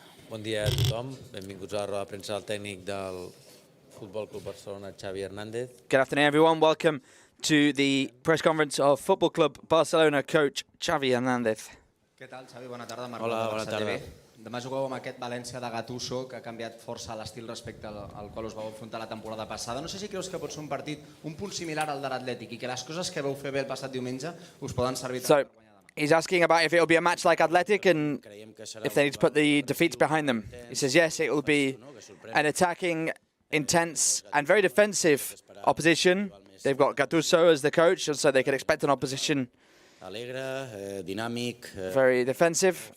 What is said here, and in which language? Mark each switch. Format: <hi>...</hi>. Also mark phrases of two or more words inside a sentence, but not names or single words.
<ca>Bon dia a tothom. Benvinguts a la roda de premsa del tècnic del Futbol Club Barcelona, Xavi Hernández.</ca> <en>Good afternoon, everyone. Welcome to the press conference of Football Club Barcelona coach Xavi Hernández.</en> <ca>Què tal, Xavi? Bona tarda. Marc Hola, de bona Barça tarda. TV. Demà jugueu amb aquest València de Gattuso, que ha canviat força l'estil respecte al qual us vau enfrontar la temporada passada. No sé si creus que pot ser un partit un punt similar al de l'Atlètic i que les coses que vau fer bé el passat diumenge us poden servir per guanyar demà.</ca> <en>He's asking about if it will be a match like Athletic and if they need to put the defeats behind them. He says, yes, it will be an attacking, intense and very defensive opposition. They've got Gattuso as the coach, and so they can expect an opposition very defensive.</en>